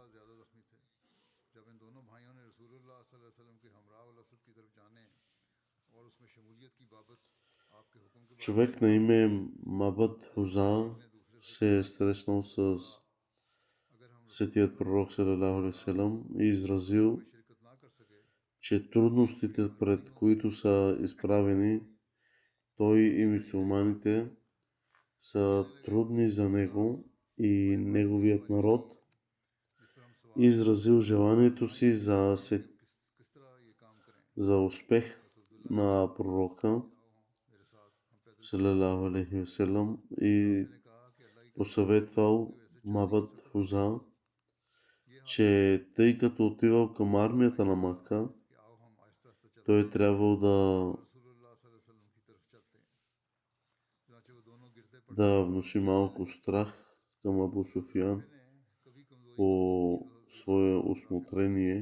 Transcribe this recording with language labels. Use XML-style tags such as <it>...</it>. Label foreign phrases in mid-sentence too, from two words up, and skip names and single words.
<bg>Човек на име Мабад Хуза се е срещнал с светият пророк</bg> <ar>صلى الله عليه وسلم</ar> <bg>и изразил, че трудностите, пред които са изправени той и мюсюлманите, са трудни за него и неговият народ. И изразил желанието си за успех на пророка</bg> <ar>صلى الله عليه وسلم</ar> <bg>и посъветвал Мабад Хуза, че тъй като отивал към армията на Мака, той трябвал да внуши малко страх към Абу Суфиян по свое усмотрение.</bg>